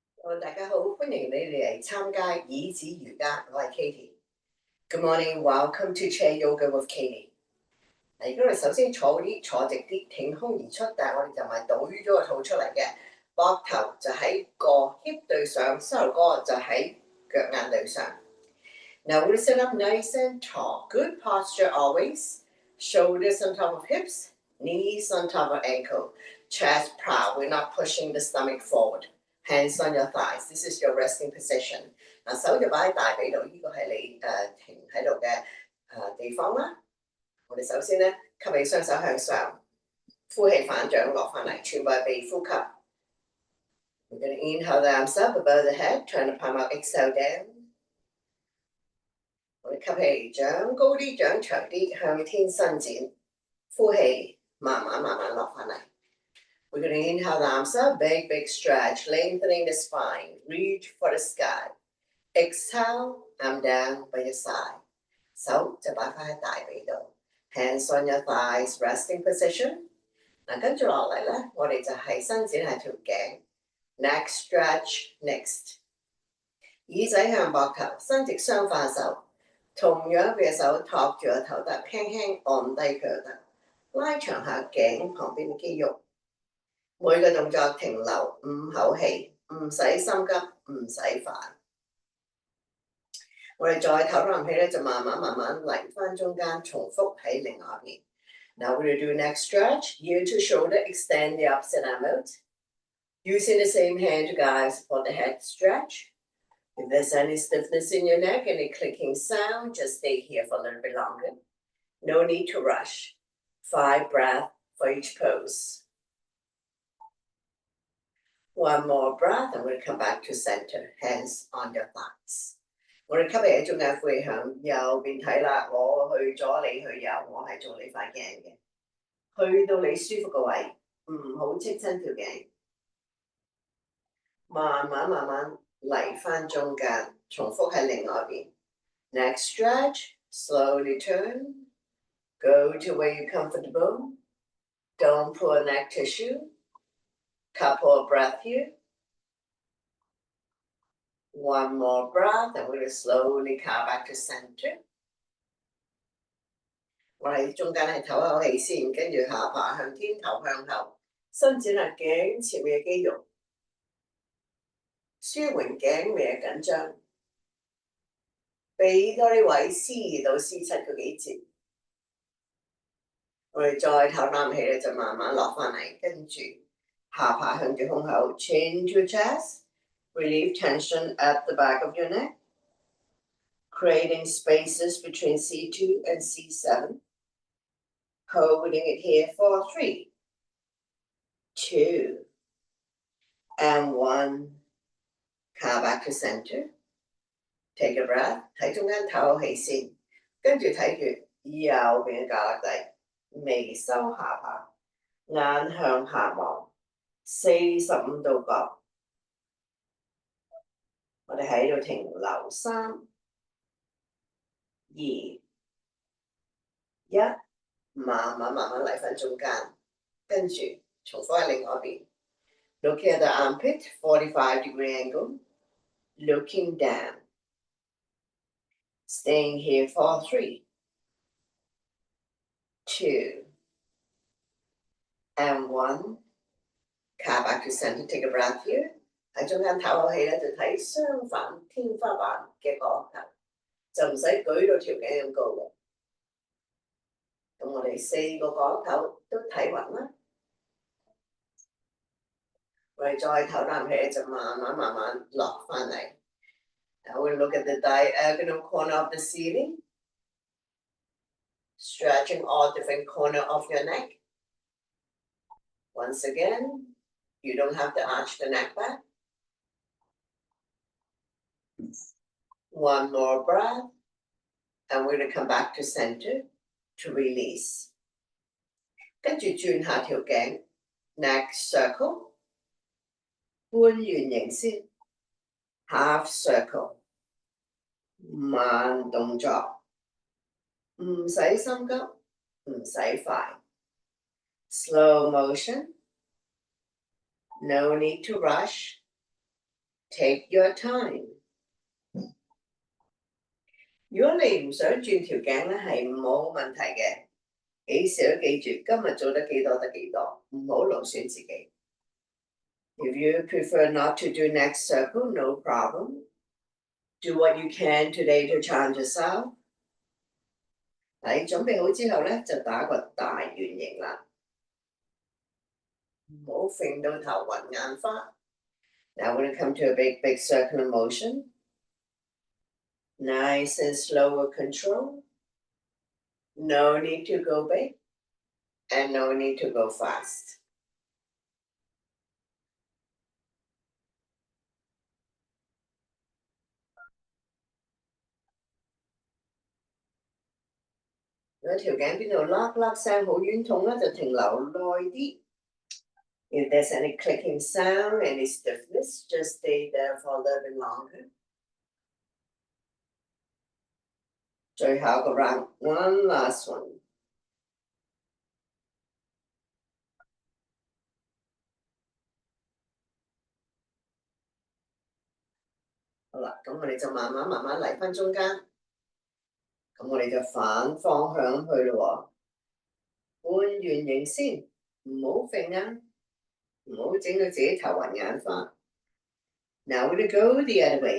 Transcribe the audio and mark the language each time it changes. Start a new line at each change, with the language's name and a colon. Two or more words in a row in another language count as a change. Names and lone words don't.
Cantonese: 大家好，歡迎你哋嚟參加椅子瑜伽，我係 Katie。
English: Good morning, welcome to Chair Yoga with Katie。
Cantonese: 嗱，而家我哋首先坐直啲，挺胸而出，但係我哋就唔係倒咗個肚出嚟嘅，膊頭就喺個 hip 對上，膝頭哥就喺腳眼對上。
English: Now we'll sit up nice and tall. Good posture always. Shoulders on top of hips, knees on top of ankle. Chest proud. We're not pushing the stomach forward. Hands on your thighs. This is your resting position.
Cantonese: 嗱，手就擺喺大髀度，呢個係你停喺度嘅地方啦。我哋首先咧吸起雙手向上，呼氣反掌落翻嚟，全部係鼻呼吸。
English: We're going to inhale the arms up above the head, turn the palm out, exhale down.
Cantonese: 我哋吸氣，掌高啲，掌長啲，向天伸展。呼氣，慢慢落翻嚟。
English: We're going to inhale the arms up, big stretch, lengthening the spine. Reach for the sky. Exhale, arm down by your side.
Cantonese: 手就擺翻喺大髀度。
English: Hands on your thighs, resting position.
Cantonese: 嗱，跟住落嚟咧，我哋就係伸展下條頸。
English: Neck stretch, next.
Cantonese: 耳仔向膊頭，伸直雙化手。同樣嘅手托住個頭得，輕輕按低佢就得。拉長下頸旁邊嘅肌肉。每個動作停留5口氣，唔使心急，唔使煩。我哋再唞啖氣咧，就慢慢嚟翻中間，重複喺另外一邊。
English: Now we're going to do next stretch. Ear to shoulder, extend the opposite arm out. Using the same hand to guide support the head stretch. If there's any stiffness in your neck, any clicking sound, just stay here for a little bit longer. No need to rush. 5 breaths for each pose. One more breath, and we'll come back to center. Hands on your thighs.
Cantonese: 我哋吸氣喺中間，呼氣向右邊睇啦。我去左，你去右，我係做你塊鏡嘅。去到你舒服嘅位，唔好戚親條頸。慢慢嚟翻中間，重複喺另外一邊。
English: Next stretch, slowly turn. Go to where you're comfortable. Don't pull a neck tissue. Couple of breaths here. One more breath, and we're going to slowly come back to center.
Cantonese: 我喺中間係唞口氣先，跟住下巴向天，頭向後，伸展下頸前面嘅肌肉，舒緩頸尾嘅緊張，俾多啲位 C2到 C7個幾節。我哋再唞啖氣咧，就慢慢落翻嚟，跟住下巴向住胸口
English: ，chin to chest, relieve tension at the back of your neck, creating spaces between C2 and C7. Holding it here for 3, 2, and 1. Come back to center. Take a breath.
Cantonese: 睇中間唞口氣先，跟住睇住右邊嘅胳肋底，微收下巴，眼向下望，45度角。我哋喺度停留3、2、1。慢慢嚟翻中間，跟住重複喺另外一邊。
English: Looking at the armpit, 45-degree angle. Looking down. Staying here for 3, 2, and 1. Come back to center. Take a breath here.
Cantonese: 喺中間唞口氣咧，就睇相反天花板嘅角頭，就唔使舉到條頸咁高嘅。咁我哋4個角頭都睇勻啦。我哋再唞啖氣就慢慢落翻嚟。
English: Now we'll look at the diagonal corner of the ceiling. Stretching all different corners of your neck. Once again, you don't have to arch the neck back. One more breath. And we're going to come back to center to release.
Cantonese: 跟住轉下條頸
English: neck circle.
Cantonese: 半圓形先
English: half circle.
Cantonese: 慢動作，唔使心急，唔使快。
English: Slow motion. No need to rush. Take your time。
Cantonese: 如果你唔想轉條頸咧，係冇問題嘅。幾時都記住，今日做得幾多得幾多，唔好勞損自己。
English: If you prefer not to do next circle, no problem. Do what you can today to challenge yourself。
Cantonese: 你準備好之後咧，就打個大圓形啦，唔好揈到頭暈眼花。
English: Now we're going to come to a big circular motion. Nice and slow with control. No need to go big and no need to go fast. If there's any clicking sound, any stiffness, just stay there for a little bit longer.
Cantonese: 最後一個
English: round, one last one.
Cantonese: 好啦，咁我哋就慢慢嚟返中間，咁我哋就反方向去咯喎，半圓形先，唔好揈啊，唔好整到自己頭暈眼花。
English: Now we're going to go the other way.